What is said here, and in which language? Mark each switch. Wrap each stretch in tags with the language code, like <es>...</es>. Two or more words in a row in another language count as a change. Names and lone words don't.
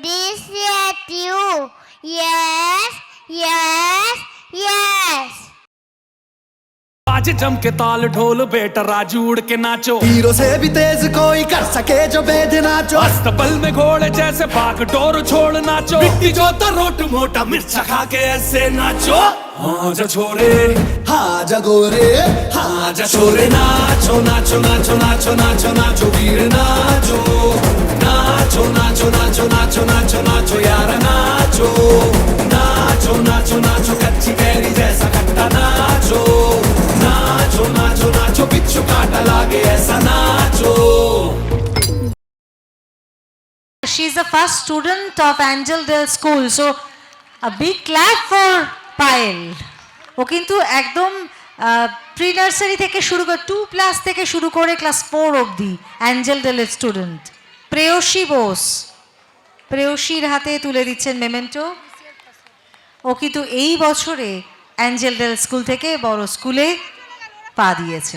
<en>appreciate you. Yes, yes, yes.</en> <hi>आज जम के ताल ढोल बेटा राजू उड़ के नाचो, हीरो से भी तेज कोई कर सके जो बेद नाचो, अस्तबल में घोड़े जैसे भाग डोर छोड़ नाचो, मिट्टी जो रोट मोटा मिर्चा खा के ऐसे नाचो। हाँ जा छोरे, हाँ जा गोरे, हाँ जा छोरे, नाचो नाचो नाचो नाचो नाचो नाचो वीर नाचो, नाचो नाचो नाचो नाचो नाचो नाचो यार नाचो, नाचो नाचो नाचो कच्ची कैरी जैसा खट्टा नाचो, नाचो नाचो नाचो बिच्छू काटा लागे ऐसा नाचो।</hi> <en>She is the first student of Angel Dale School, so a big clap for Payal.</en> <bn>ও কিন্তু একদম</bn> <en>pre nursery</en> <bn>থেকে শুরু করে 2+ থেকে শুরু করে ক্লাস 4 অবধি অ্যাঞ্জেল ডেলের স্টুডেন্ট। প্রেয়সী বোস, প্রেয়সীর হাতে তুলে দিচ্ছেন মেমেন্টো। ও কিন্তু এই বছরে অ্যাঞ্জেল ডেল স্কুল থেকে বড় স্কুলে পা দিয়েছে।</bn>